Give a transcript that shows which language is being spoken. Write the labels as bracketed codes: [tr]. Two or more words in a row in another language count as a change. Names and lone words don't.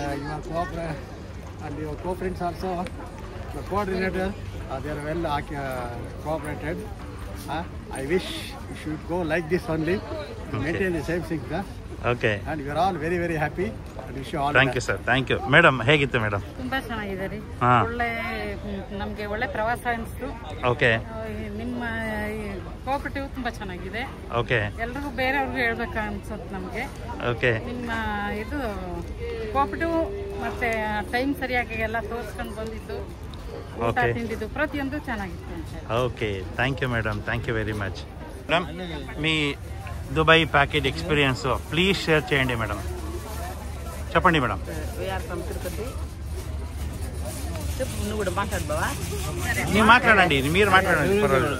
[en] And your co-friends also, the coordinator. They are well cooperated. I wish you should go like this only. Maintain the same thing. Okay. And we are all very very happy. And wish you all. Thank you sir. Thank you. [kn] ಮೇಡಮ್ ಹೇಗಿತ್ತು ಮೇಡಮ್? ತುಂಬಾ ಚೆನ್ನಾಗಿದೆ ರೀ. ನಮಗೆ ಒಳ್ಳೆ ಪ್ರವಾಸ ಅನಿಸ್ತು. ಓಕೆ. ನಿಮ್ಮ ಕೋಆಪರೇಟಿವ್ ತುಂಬಾ ಚೆನ್ನಾಗಿದೆ. ಓಕೆ. ಎಲ್ರಿಗೂ ಬೇರೆಯವ್ರಿಗೂ ಹೇಳ್ಬೇಕು ಅನ್ಸುತ್ತೆ ನಮಗೆ. ಓಕೆ. ನಿಮ್ಮ ಇದು ಕೋಆಪರೇಟಿವ್ ಮತ್ತೆ ಟೈಮ್ ಸರಿಯಾಗಿ ಎಲ್ಲ ತೋರಿಸ್ಕೊಂಡು ಬಂದಿದ್ದು, ಊಟ ತಿಂದಿದ್ದು ప్రతియొందు ಚೆನ್ನಾಗಿತ್ತು. [en] Okay, thank you madam, thank you very much. [te] మేడం మీ దుబాయ్ [en] package experience please share [te] చేయండి మేడం. చెప్పండి మేడం. నువ్వు కూడా మాట్లాడబావా? మీరు మాట్లాడండి, మీరు మాట్లాడండి, పర్వాలేదు.